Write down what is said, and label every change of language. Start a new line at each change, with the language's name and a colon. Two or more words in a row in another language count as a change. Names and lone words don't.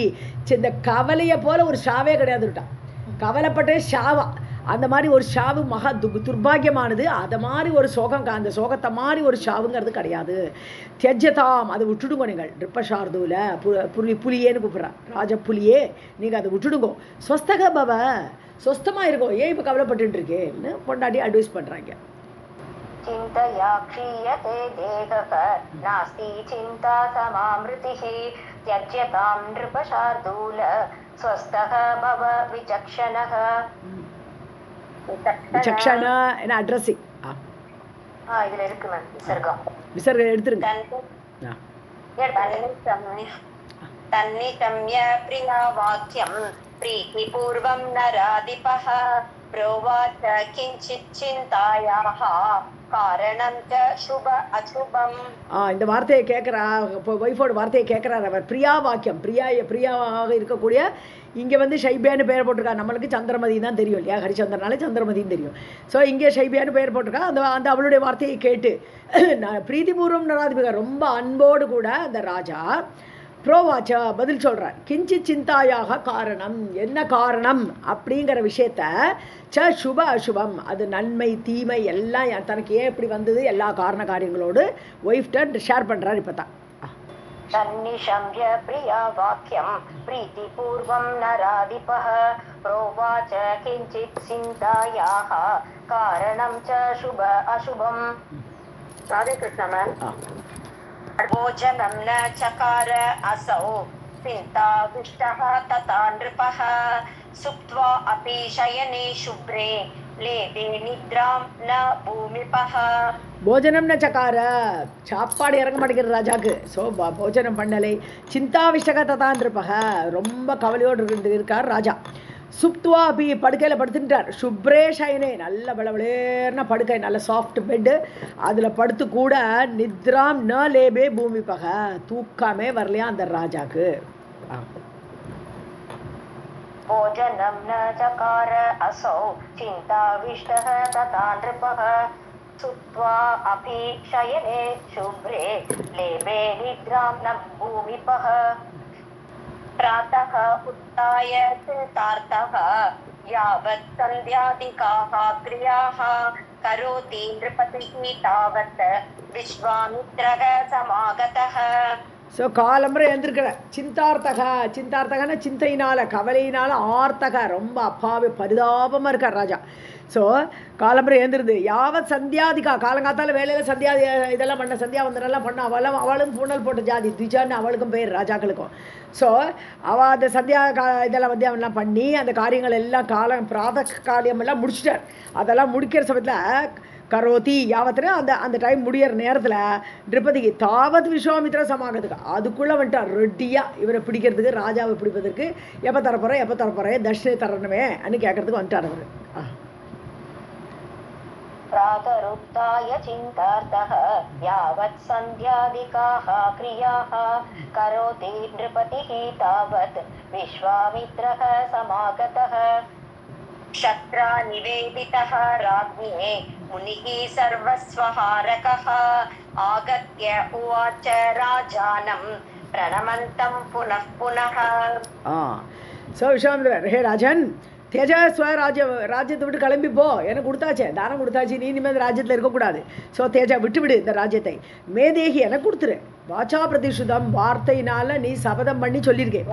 Tamil: இந்த கவலையை போல ஒரு ஷாவே கிடையாதுட்டான். கவலைப்பட்டே ஷாவா, அந்த மாதிரி ஒரு ஷாவு மகா துர்பாகியமானது. அதை மாதிரி ஒரு சோகம், அந்த சோகத்தை மாதிரி ஒரு ஷாவுங்கிறது கிடையாது. தியஜதாம், அதை விட்டுடுங்க நீங்கள். ரிப்பஷார்தூல புலியேன்னு கூப்பிட்றா. ராஜ புலியே, நீங்கள் அதை விட்டுடுங்கோ.
Sanskrit: स्वस्थः भव,
Tamil: ஸ்வஸ்தமாக இருக்கும். ஏன் இப்போ கவலைப்பட்டு இருக்கேன்னு பொண்டாட்டி அட்வைஸ் பண்ணுறாங்க.
Sanskrit: चिन्तया क्षीयते देहः नास्ति चिन्ता समामृतिः त्यज्यतां नृपशार्दूल स्वस्थः भव विचक्षणः.
Tamil: விசக்ஷண என்ன அட்ரஸிங் இதுல இருக்கு மேம். விசர்கம் எடுத்துருங்க.
Sanskrit: तन्निशम्य प्रिया वाक्यम् प्रीतिपूर्वं नराधिपः प्रोवाच किञ्चित् चिन्तायाः कारणं च शुभ अशुभम्.
Tamil: இந்த வார்த்தையை கேட்குறா, ஒய்ஃபோட வார்த்தையை கேட்குறாரு அவர்.
Sanskrit: प्रिया वाक्यम्,
Tamil: பிரியாவாக இருக்கக்கூடிய, இங்கே வந்து ஷைபியான்னு பெயர் போட்டிருக்கா. நம்மளுக்கு சந்திரமதி தான் தெரியும் இல்லையா, ஹரிச்சந்திரனாலே சந்திரமதின்னு தெரியும். ஸோ இங்கே ஷைபியான்னு பெயர் போட்டிருக்கா. அந்த அவளுடைய வார்த்தையை கேட்டு
Sanskrit: प्रीतिपूर्वं नराधिपः,
Tamil: ரொம்ப அன்போடு கூட அந்த ராஜா ப்ரோவாச்சா பதில் சொல்கிறார்.
Sanskrit: किञ्चित् चिन्तायाः कारणम्,
Tamil: என்ன காரணம் அப்படிங்கிற விஷயத்த
Sanskrit: शुभ अशुभम्,
Tamil: அது நன்மை தீமை எல்லாம் தனக்கு ஏன் இப்படி வந்தது எல்லா காரண காரியங்களோடு ஒய்ஃப்ட ஷேர் பண்ணுறார். இப்போ தான்
Sanskrit: तन्निशम्य प्रिया वाक्यम् प्रीतिपूर्वं नराधिपः प्रोवाच किञ्चित् चिन्तायाः कारणं च शुभ अशुभम्. राधे कृष्ण मैम. भोजनं न चकार असौ चिन्ताविष्टः तथा नृपः सुप्त्वा अपि शयने शुभ्रे लेदे निद्रां न भूमिपः. भोजनं न चकार,
Tamil: சாப்பாடு இறங்க மாட்டேங்கிற ராஜாக்கு. ஸோ போஜனம் பண்ணலை.
Sanskrit: चिन्ताविष्टः तथा
Tamil: இருப்பக, ரொம்ப கவலையோடு இருக்கார் ராஜா. சுப்துவா அப்படி படுக்கையில் படுத்துட்டார்.
Sanskrit: शुभ्रे शयने,
Tamil: நல்ல பளபளேர்ன படுக்கை, நல்ல
English: soft bed,
Tamil: அதில் படுத்து கூட
Sanskrit: निद्रां न लेभे भूमिपः,
Tamil: தூக்கமே வரலையா அந்த ராஜாக்கு.
Sanskrit: भोजनं न चकार असौ चिन्ताविष्टः तथा नृपः सुप्त्वा अपि शयने शुभ्रे लेभे निद्रां न भूमिपः. प्रातः उत्थाय चिन्तार्थः यावत् सन्ध्यादिकाः क्रियाः करोति नृपतिः तावत् विश्वामित्रः समागतः.
Tamil: ஸோ காலம்பரை எழுந்திருக்கிற சிந்தார்த்தகன்னா சிந்தையினால், கவலையினால், ஆர்த்தக ரொம்ப அப்பாவி பரிதாபமாக இருக்கார் ராஜா. ஸோ காலம்பரை எழுந்திருது.
Sanskrit: यावत् सन्ध्यादिकाः,
Tamil: காலங்காத்தால் வேலையில் சந்தியா இதெல்லாம் பண்ண, சந்தியா வந்தனெல்லாம் பண்ண. அவளும் பூனல் போட்ட ஜாதி துஜான்னு அவளுக்கும் பேர், ராஜாக்களுக்கும். ஸோ அவள் அந்த சந்தியா இதெல்லாம் வந்தியாவெல்லாம் பண்ணி அந்த காரியங்கள் எல்லாம் பிராத காரியமெல்லாம் முடிச்சிட்டார். அதெல்லாம் முடிக்கிற சமயத்தில் கரோதி யாவத்துல அந்த டைம் முடியிற நேரத்தில் நிருபதிக்கு தாவத் விஸ்வாமித்ரா சமாகத்துக்கு அதுக்குள்ளே வந்துட்டார் ரெட்டியாக இவரை பிடிக்கிறதுக்கு, ராஜாவை பிடிப்பதற்கு. எப்போ தரப்போகிறேன் தட்சிணை தரணுமே அன்னு கேட்கறதுக்கு வந்துட்டார் அவர்.
Sanskrit: प्रातरुत्थाय चिन्तार्थः यावत् सन्ध्यादिकाः क्रियाः करोति नृपतिः तावत् विश्वामित्रः समागतः. क्षत्रा निवेदितः राज्ञे मुनिः सर्वस्वहारकः आगत्य उवाच राजानं प्रणमन्तं पुनः पुनः.
Tamil: ஸோ விஸ்வாமித்திரர், ஹே ராஜன், தேஜ ராஜ்யத்தை விட்டு கிளம்பிப்போ, எனக்கு கொடுத்தாச்சே, தானம் கொடுத்தாச்சு, நீ இனிமேல் ராஜ்யத்தில் இருக்கக்கூடாது. ஸோ தேஜா விட்டு இந்த ராஜ்யத்தை. மேதேகி எனக்கு கொடுத்துரு.
Sanskrit: वाचा प्रतिश्रुतम्,
Tamil: வார்த்தையினால நீ சபதம் பண்ணி சொல்லியிருக்கேன்.